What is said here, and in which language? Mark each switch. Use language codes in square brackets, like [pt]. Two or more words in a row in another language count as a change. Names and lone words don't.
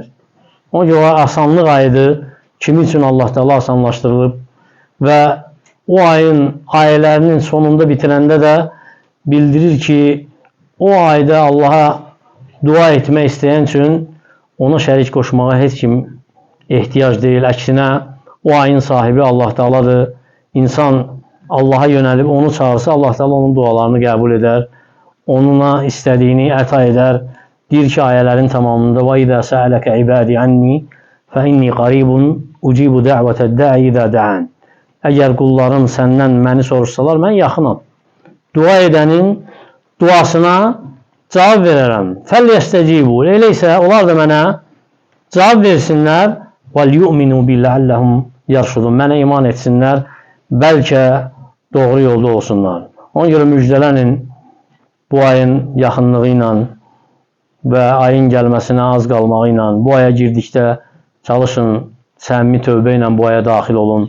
[az] Ona görə asanlıq ayıdır, kimi üçün Allah Taala asanlaşdırılıb və o ayın ayələrinin sonunda bitirəndə də bildirir ki, o ayda Allaha dua etmək istəyən üçün ona şərik qoşmağa heç kim ehtiyac deyil. Əksinə, o ayın sahibi Allah Taaladır. İnsan Allaha yönəlib onu çağırsa, Allah Taala onun dualarını qəbul edər. Onuna istədiyini əta edər. Deyir ki, ayələrin tamamında [ar] وَإِذَا سَأَلَكَ عِبَادِ عَنِّي فَإِنِّي قَرِيبٌ أُجِيبُ دَعْوَةَ الدَّاعِ إِذَا دَعَانِ. [az] Əgər qullarım səndən məni soruşsalar, mən yaxınam. Dua edənin duasına cavab verərəm. [ar] فَلْيَسْتَجِيبُوا. [az] Elə isə onlar da mənə cavab versinlər. [ar] وَلْيُؤْمِنُوا بِاللَّعَلَّهُمْ يَرْشُدُونَ. [az] Mənə iman etsinlər, bəlkə doğru yolda olsunlar. Ona görə müjdələnin bu ayın yaxınlığı ilə və ayın gəlməsinə az qalmağı ilə, bu aya girdikdə çalışın, səmimi tövbə ilə bu aya daxil olun.